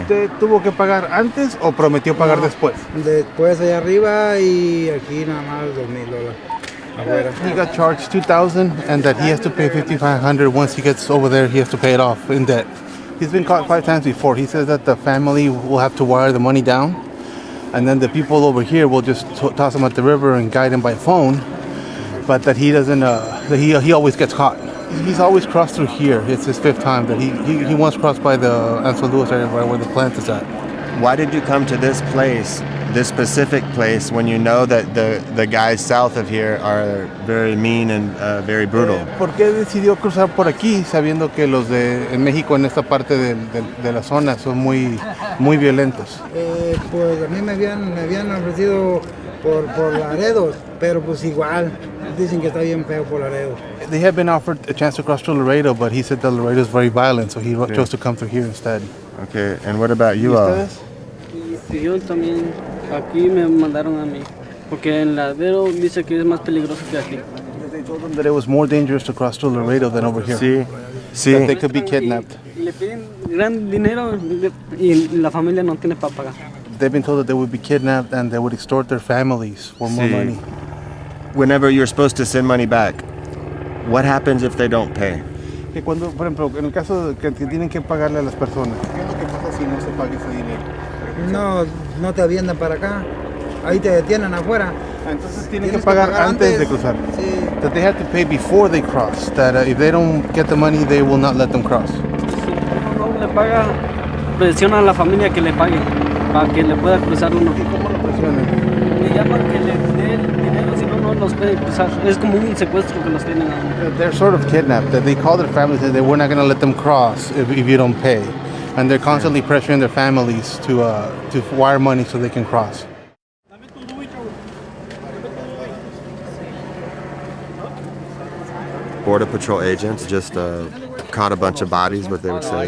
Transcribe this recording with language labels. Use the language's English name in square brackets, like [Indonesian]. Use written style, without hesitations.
[Spanish] ¿Usted tuvo que pagar antes o prometió pagar después? Después allá arriba y aquí nada más $2,000 afuera. [English] He got charged $2,000 and that he has to pay $5,500 once he gets over there. He has to pay it off in debt. He's been caught 5 times before. He says that the family will have to wire the money down, and then the people over here will just toss him at the river and guide him by phone. But that he doesn't. That he always gets caught. He's always crossed through here. It's his 5th time that he once crossed by the Ansel Lewis area right where the plant is at. Why did you come to this place, this specific place, when you know that the guys south of here are very mean and very brutal? [Spanish] ¿Por qué decidió cruzar por aquí sabiendo que los de en México en esta parte de la zona son muy violentos? Pues a mí me habían ofrecido por Laredo, pero pues igual dicen que está bien feo por Laredo. [English] They had been offered a chance to cross through Laredo, but he said that Laredo is very violent, so he chose to come through here instead. Okay, and what about you [Spanish] ¿Y [English] all? [Spanish] ustedes? Y yo también, aquí me mandaron a mí. Porque en Ladero dice que es más peligroso que aquí. [English] They told them that it was more dangerous to cross through Laredo than over here. [Spanish] Sí, [English] That they [Spanish] sí. [English] could be kidnapped. [Spanish] Y le piden gran dinero y la familia no tiene para pagar. [English] They've been told that they would be kidnapped and they would extort their families for more [Spanish] Sí. [English] money. Whenever you're supposed to send money back, what happens if they don't pay? [Spanish] Que cuando, por ejemplo, en el caso de que tienen que pagarle a las personas, ¿qué es lo que pasa si no se paga ese dinero? No te aviendan para acá, ahí te detienen afuera. Entonces tienen que Tienes pagar antes de cruzar. Sí. [English] That they have to pay before they cross. That if they don't get the money, they will not let them cross. [Spanish] Si uno no le paga, presiona a la familia que le pague para que le pueda cruzar uno. ¿Y cómo lo presionan? Le llaman que le dé el dinero, si no, no los puede cruzar. Es como un secuestro que los tienen a uno. [English] They're sort of kidnapped. That they call their families and they we're not going to let them cross if you don't pay. And they're constantly pressuring their families to wire money so they can cross. Border Patrol agents just caught a bunch of bodies, what they would say.